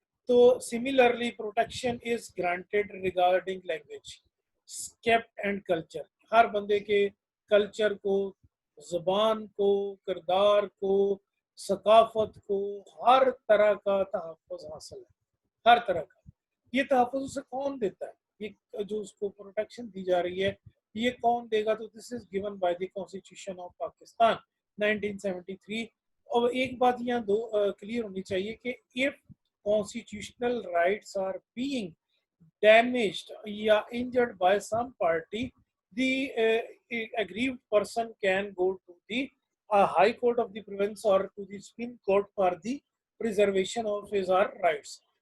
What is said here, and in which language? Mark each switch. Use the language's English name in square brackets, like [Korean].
[English] So similarly, protection is granted regarding language, scapt and culture. [Hindi] हर बंदे के culture को, ज़बान को, किरदार को, सकाफत को, हर तरह का तहफ़्फ़ुज़ हासिल है, हर तरह का। ये तहफ़्फ़ुज़ उसे कौन देता है? ये जो उसको प्रोटेक्शन दी जा रही है, ये कौन देगा? [English] तो this is given by the constitution of Pakistan 1973। [Hindi] और एक बात यहाँ दो क्लियर होनी चाहिए कि [English] If constitutional rights are being damaged or injured by some party, the aggrieved person can go to the High Court of the province or to the Supreme Court for the preservation of his or her rights.